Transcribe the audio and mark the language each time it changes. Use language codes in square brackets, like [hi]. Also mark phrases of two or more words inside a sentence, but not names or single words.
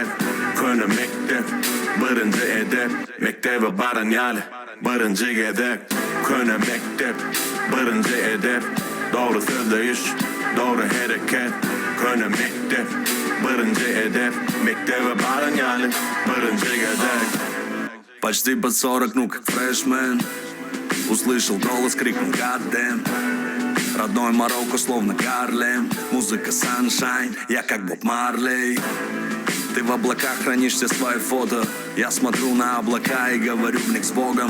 [crh] Konu mektep, birinci edep, mektebe baran yali, birinci edep. Konu mektep, birinci edep, doğru söyleyiş, doğru hareket. Konu mektep, birinci edep, mektebe baran yali, birinci edep. [ru] Почти под 40, ну как фрешмен. Услышал голос, крикнул [en] God damn. [ru] Родной Марокко, словно Гарлем. Музыка Sunshine, я как Боб Марлей. Ты в облаках хранишь все свои фото. Я смотрю на облака и говорю в них с Богом.